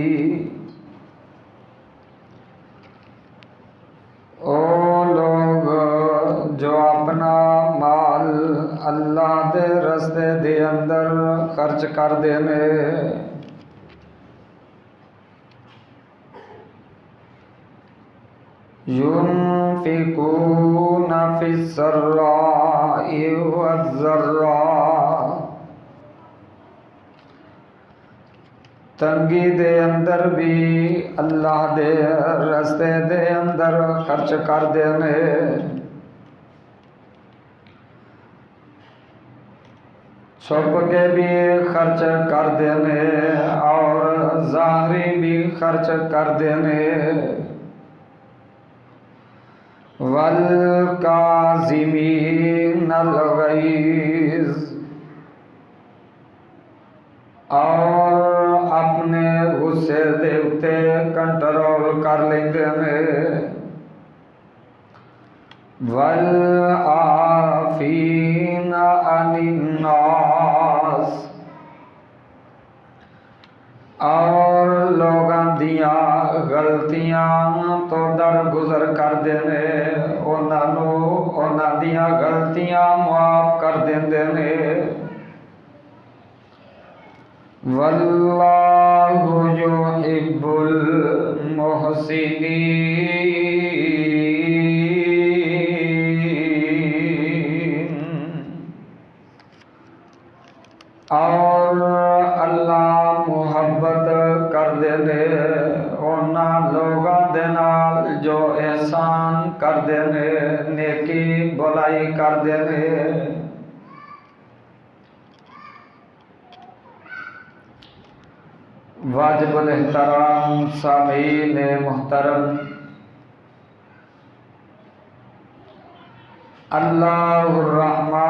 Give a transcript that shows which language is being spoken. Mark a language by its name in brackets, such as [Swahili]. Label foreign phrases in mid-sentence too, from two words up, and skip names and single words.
[Punjabi] او لوگ جو اپنا مال اللہ دے رستے دے اندر خرچ کر دینے، [Arabic] ينفقون في السراء والضراء، [Punjabi] تنگی دے اندر بھی اللہ دے رستے دے اندر خرچ کر دینے، چھپ کے بھی خرچ کر دینے اور ظاہری بھی خرچ کر دینے، [Arabic] والکاظمین الغیظ، [Punjabi] اور اپنے غصے دے اتے کنٹرول کر لیندے نے، [Arabic] والعافین عن الناس، [Punjabi] اور لوگاں دیاں غلطیاں تو درگزر کر دینے، انہاں دیاں غلطیاں معاف کر دیندے نے، [Arabic] واللہ یحب المحسنین، [Punjabi] اور اللہ محبت کر دینے انہاں لوگاں دے نال جو احسان کر دینے، نیکی بلائی کر دینے۔ [Urdu] واجب الاحترام سامعین محترم، [Arabic] اللہ الرحمن